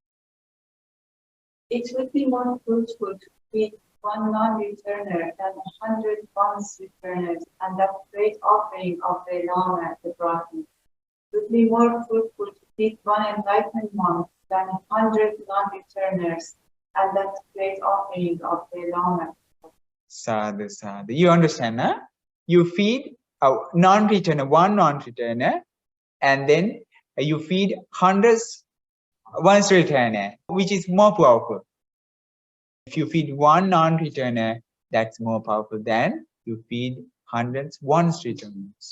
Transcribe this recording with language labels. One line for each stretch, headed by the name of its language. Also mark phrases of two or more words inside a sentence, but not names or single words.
English: It would be more fruitful to feed one non-returner than 100 once returners, and that great offering of Velāma the Brahmin. It would be more fruitful to feed one enlightened monk than 100 non-returners, and that great offering of Velāma.
Pali: Sadhu, sadhu.
English: You understand, huh? You feed a non-returner, one non-returner, and then you feed hundreds once returner, which is more powerful. If you feed one non-returner, that's more powerful than you feed hundreds, ones returns.